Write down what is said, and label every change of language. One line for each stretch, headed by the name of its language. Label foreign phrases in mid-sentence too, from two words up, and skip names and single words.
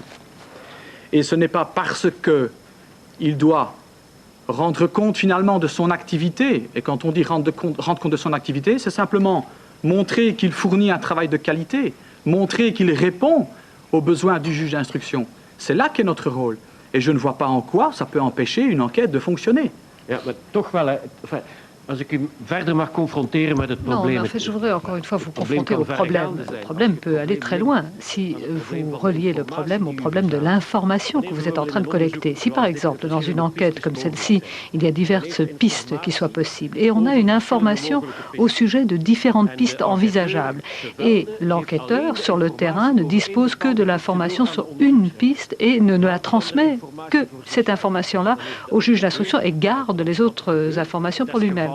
French: Et ce n'est pas parce qu'il doit rendre compte finalement de son activité, et quand on dit rendre compte de son activité, c'est simplement montrer qu'il fournit un travail de qualité, montrer qu'il répond aux besoins du juge d'instruction. C'est là qu'est notre rôle. Et je ne vois pas en quoi ça peut empêcher une enquête de fonctionner.
Dutch: Ja, maar toch wel, enfin, als ik u verder mag confronteren met het probleem.
French: Non, en fait, je voudrais encore une fois vous confronter au problème. Le problème peut aller très loin si vous reliez le problème au problème de l'information que vous êtes en train de collecter. Si par exemple, dans une enquête comme celle-ci, il y a diverses pistes qui soient possibles et on a une information au sujet de différentes pistes envisageables et l'enquêteur sur le terrain ne dispose que de l'information sur une piste et ne la transmet que cette information-là au juge d'instruction et garde les autres informations pour lui-même.